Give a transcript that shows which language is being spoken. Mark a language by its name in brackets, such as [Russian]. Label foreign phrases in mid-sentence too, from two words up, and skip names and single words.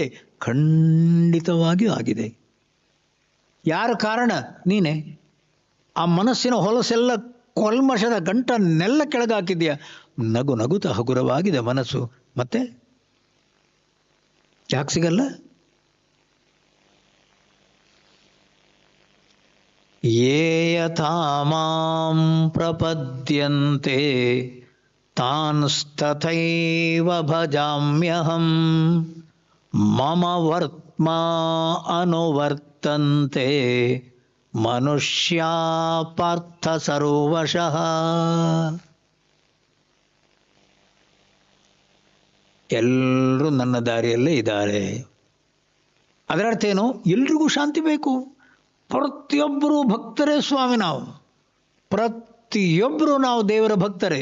[Kannada] ಖಂಡಿತವಾಗಿಯೂ ಆಗಿದೆ. ಯಾರ ಕಾರಣ? ನೀನೇ. ಆ ಮನಸ್ಸಿನ ಹೊಲಸೆಲ್ಲ ಕೊಲ್ಮಶದ ಗಂಟನ್ನೆಲ್ಲ ಕೆಳಗಾಕಿದ್ಯಾ. ನಗು ನಗುತ ಹಗುರವಾಗಿದೆ ಮನಸ್ಸು. ಮತ್ತೆ ಯಾಕೆ ಸಿಗಲ್ಲ? [Sanskrit] ಯೇ ಯಥಾ ಮಾಂ ಪ್ರಪದ್ಯಂತೆ ತಾನ್ಸ್ತಥೈವ ಭಜಾಮ್ಯಹಂ ಮಮ ವರ್ತ್ಮಾ ಅನುವರ್ತಂತೆ ಮನುಷ್ಯಾ ಪಾರ್ಥ ಸರ್ವಶಃ. [Kannada] ಎಲ್ಲರೂ ನನ್ನ ದಾರಿಯಲ್ಲೇ ಇದ್ದಾರೆ. ಅದರರ್ಥ ಏನು? ಎಲ್ರಿಗೂ ಶಾಂತಿ ಬೇಕು. ಪ್ರತಿಯೊಬ್ಬರೂ ಭಕ್ತರೇ ಸ್ವಾಮಿ. ನಾವು ಪ್ರತಿಯೊಬ್ಬರೂ ನಾವು ದೇವರ ಭಕ್ತರೇ.